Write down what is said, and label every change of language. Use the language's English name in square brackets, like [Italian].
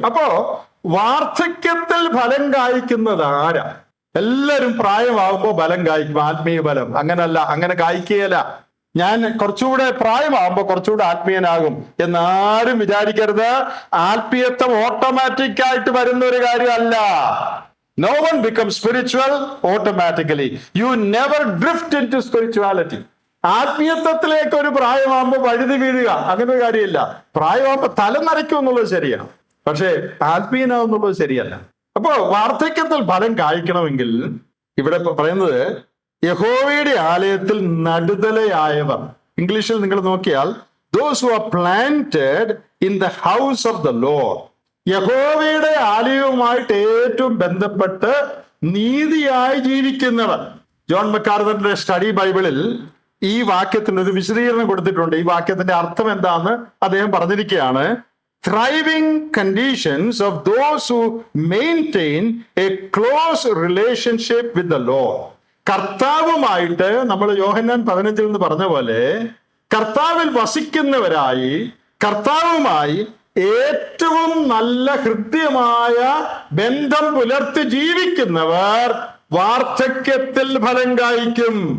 [Malayalam] അപ്പോ വാർദ്ധക്യത്തിൽ ഫലം കായ്ക്കുന്നത് ആരാ? എല്ലാവരും പ്രായമാകുമ്പോൾ ഫലം കായ്ക്കും, ആത്മീയ ഫലം. അങ്ങനല്ല, അങ്ങനെ കായ്ക്കുകയല്ല. ഞാൻ കുറച്ചുകൂടെ പ്രായമാകുമ്പോൾ കുറച്ചുകൂടെ ആത്മീയനാകും എന്നാരും വിചാരിക്കരുത്. ആത്മീയത്വം ഓട്ടോമാറ്റിക് ആയിട്ട് വരുന്ന ഒരു കാര്യമല്ല. [English] No one becomes spiritual automatically. You never drift into spirituality. [Malayalam] ആത്മീയത്വത്തിലേക്ക് ഒരു പ്രായമാകുമ്പോൾ വഴുതി വീഴുക, അങ്ങനെ ഒരു കാര്യമില്ല. പ്രായമാകുമ്പോൾ തല നരയ്ക്കും എന്നുള്ളത് ശരിയാണ്, പക്ഷേ ആത്മീയനാവുന്നുള്ളത് ശരിയല്ല. അപ്പോ വാർദ്ധക്യത്തിൽ ഫലം കായ്ക്കണമെങ്കിൽ ഇവിടെ പറയുന്നത് യഹോവയുടെ ആലയത്തിൽ നടുതലയായവർ. ഇംഗ്ലീഷിൽ നിങ്ങൾ നോക്കിയാൽ [English] those who are planted in the house of the Lord. [Malayalam] യഹോവയുടെ ആലയവുമായിട്ട് ഏറ്റവും ബന്ധപ്പെട്ട് നീതിയായി ജീവിക്കുന്നവർ. ജോൺ മക്കാർത്തറിന്റെ സ്റ്റഡി ബൈബിളിൽ ഈ വാക്യത്തിന് ഒരു വിശദീകരണം കൊടുത്തിട്ടുണ്ട്. ഈ വാക്യത്തിന്റെ അർത്ഥം എന്താന്ന് അദ്ദേഹം പറഞ്ഞിരിക്കുകയാണ്. [English] thriving conditions of those who maintain a close relationship with the Lord. [Malayalam] കർത്താവുമായിട്ട്, നമ്മൾ യോഹന്നാൻ 15 എന്ന് പറഞ്ഞ പോലെ, കർത്താവിൽ വസിക്കുന്നവരായി കർത്താവുമായി ഏറ്റവും നല്ല ഹൃദ്യമായ ബന്ധം പുലർത്തി ജീവിക്കുന്നവർ വാർദ്ധക്യത്തിൽ ഫലം കായ്ക്കും.